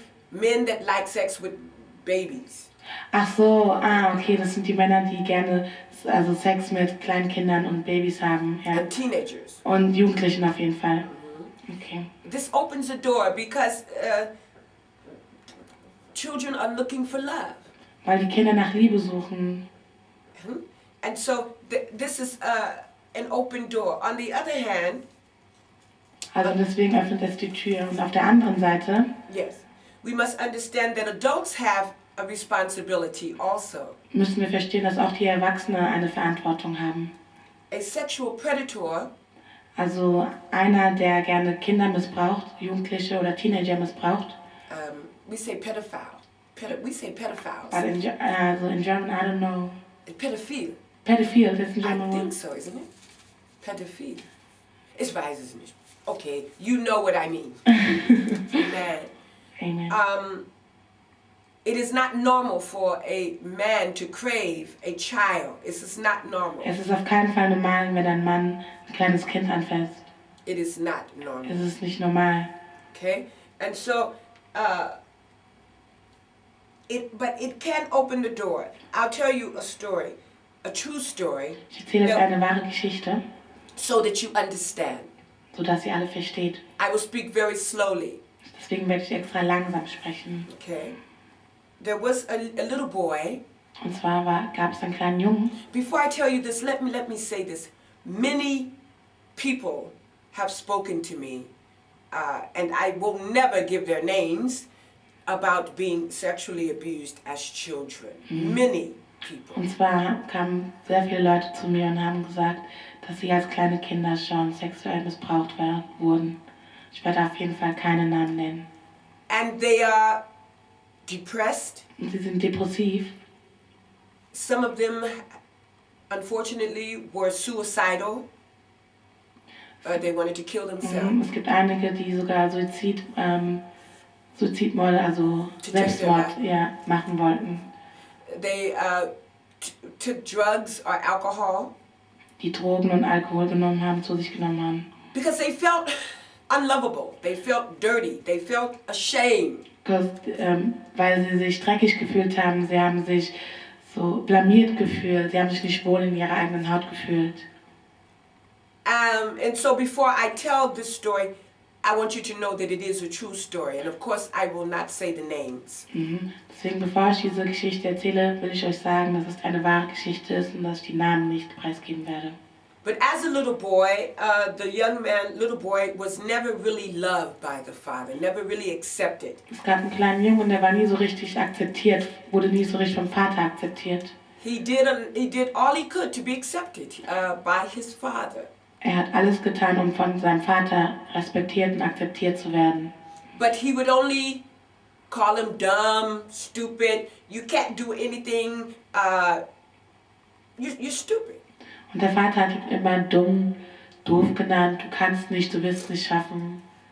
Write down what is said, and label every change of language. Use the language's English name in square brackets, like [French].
[English] Men that like sex with babies. [German] Ach so, okay, das sind die Männer, die gerne Sex mit kleinen Kindern und Babys haben. Ja. [English] And teenagers. [German] Und Jugendlichen auf jeden Fall. Okay. [English] This opens the door because children are looking for love. [German] Weil die Kinder nach Liebe suchen. [English] And so this is an open door. On the other hand, [German] also deswegen öffnet es die Tür. Und auf der anderen Seite, [English] yes, we must understand that adults have a responsibility also. [German] Müssen wir verstehen, dass auch die Erwachsenen eine Verantwortung haben. [English] A sexual predator, also [German] einer, der gerne Kinder missbraucht, Jugendliche oder Teenager missbraucht. [English] We say pedophile. We say pedophiles. But in German, I don't know. Pedophile. Pedophile, that's in German. I think so, isn't it? Pedophile. [German] Ich weiß es nicht. [English] Okay, you know what I mean. Amen. It is not normal for a man to crave a child. It is not normal. [German] Es ist auf keinen Fall normal, wenn ein Mann ein kleines Kind anfasst. [English] It is not normal. [German] Es ist nicht normal. [English] Okay, and so, but it can open the door. I'll tell you a story, a true story. [German] Ich erzähle jetzt eine wahre Geschichte. [English] So that you understand. [German] So dass ihr alle versteht. [English] I will speak very slowly. [German] Deswegen werde ich extra langsam sprechen. [English] Okay. There was a little boy. [German] Und zwar gab es einen kleinen Jungen. [English] Before I tell you this, let me say this. Many people have spoken to me, and I will never give their names, about being sexually abused as children. Many people. [German] Und zwar kamen sehr viele Leute zu mir und haben gesagt, dass sie als kleine Kinder schon sexuell missbraucht wurden. Ich werde auf jeden Fall keine Namen nennen. [English] And they are depressed. [German] Und sie sind depressiv. [English] Some of them, unfortunately, were suicidal. They wanted to kill themselves. [German] Es gibt einige, die sogar Suizidmorde, also Selbstmord, machen wollten. [English] They took drugs or alcohol. [German] Die Drogen und Alkohol zu sich genommen haben. [English] Because they felt unlovable. They felt dirty. They felt ashamed. [German] Weil sie sich dreckig gefühlt haben, sie haben sich so blamiert gefühlt, sie haben sich nicht wohl in ihrer eigenen Haut gefühlt. [English] And so before I tell this story, I want you to know that it is a true story. And of course, I will not say the names. [German] Deswegen, bevor ich diese Geschichte erzähle, will ich euch sagen, dass es eine wahre Geschichte ist und dass ich die Namen nicht preisgeben werde. [English] But as a little boy, the little boy was never really loved by the father, never really accepted. [German] Es gab einen kleinen Jungen, der war nie so richtig akzeptiert, wurde nie so richtig vom Vater akzeptiert. [English] He did all he could to be accepted by his father. [German] Er hat alles getan, um von seinem Vater respektiert und akzeptiert zu werden. [English] But he would only call him dumb, stupid. You can't do anything. You're stupid. [German] Und der Vater hat ihn immer dumm, doof genannt. Du kannst nicht, du wirst es nicht schaffen.